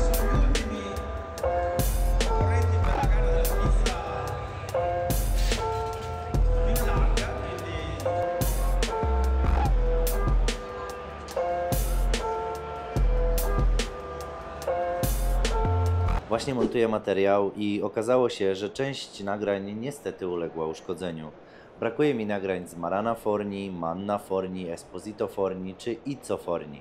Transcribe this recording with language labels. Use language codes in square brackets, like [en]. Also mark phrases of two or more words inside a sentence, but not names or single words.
[it] sono gli ultimi correnti per la gara della pizza più larga, quindi [pl] Właśnie montuję materiał i okazało się, że część nagrań niestety uległa uszkodzeniu. Brakuje mi nagrań z Marana Forni, Manna Forni, Esposito Forni czy Izzo Forni.